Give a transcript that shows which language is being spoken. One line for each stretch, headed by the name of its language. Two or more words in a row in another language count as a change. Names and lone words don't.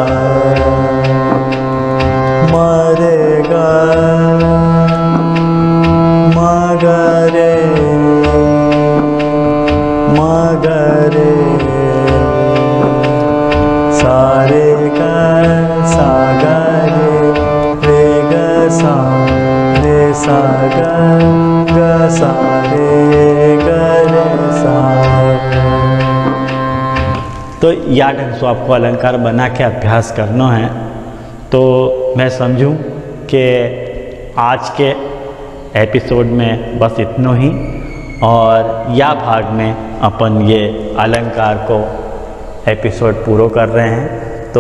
Hindi: म रे ग म ग रे मगरे सारे ग सागरे रे ग सा ग सा रे ग रे सा। तो या ढंग से आपको अलंकार बना के अभ्यास करना है। तो मैं समझूं कि आज के एपिसोड में बस इतना ही, और या भाग में अपन ये अलंकार को एपिसोड पूरा कर रहे हैं।